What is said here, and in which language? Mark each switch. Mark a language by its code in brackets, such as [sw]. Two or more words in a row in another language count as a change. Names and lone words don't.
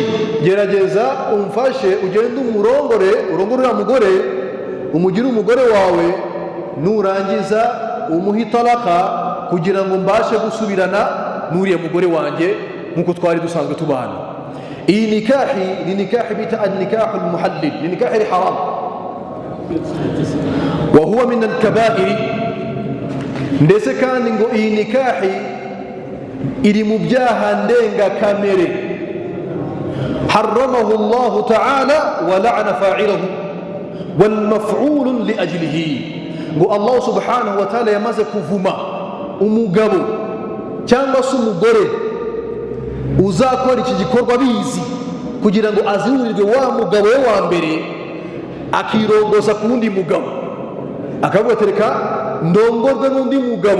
[rw] Gerageza umfashe ugende urongore uriya mugore, umugire umugore wawe, nurangiza umuhe italaka kugira ngo mbashe gusubirana n'uriya mugore wanjye nk'uko twari dusanzwe tubana. Iyi nikahi ni nikahi bita [ar] النكاح المحلل, [rw] ni nikahi [ar] حرام وهو من الكبائر. [rw] Ndetse kandi ngo iyi nikahi iri mu byaha ndengakamere, [ar] حرمه الله تعالى ولعن فاعله والمفعول لأجله. [rw] Ngo [ar] الله سبحانه وتعالى [rw] yamaze kuvuma umugabo cyangwa se umugore uzakora iki gikorwa bizi, kugira ngo azirurirwe wa mugabo we wa mbere, akirongoza ku wundi mugabo, akavuga ati reka ndongorwe n'undi mugabo.